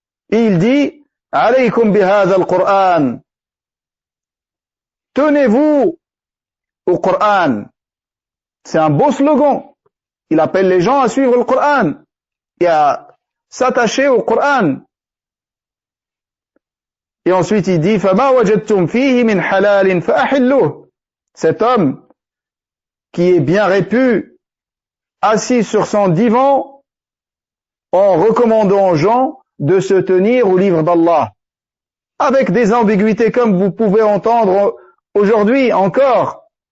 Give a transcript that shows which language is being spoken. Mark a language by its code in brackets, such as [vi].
[fr] Et il dit, [ar] alaykum bihadha al-Qur'an, [fr] tenez-vous au Qur'an. C'est un beau slogan. Il appelle les gens à suivre le Qur'an. Il y a s'attacher au Coran. Et ensuite il dit, [ar] فَمَا وَجَدْتُمْ فِيهِ مِنْ حَلَالٍ فَأَحِلُّهُ. [fr] Cet homme qui est bien répu, assis sur son divan, en recommandant aux gens de se tenir au livre d'Allah. Avec des ambiguïtés comme vous pouvez entendre aujourd'hui encore.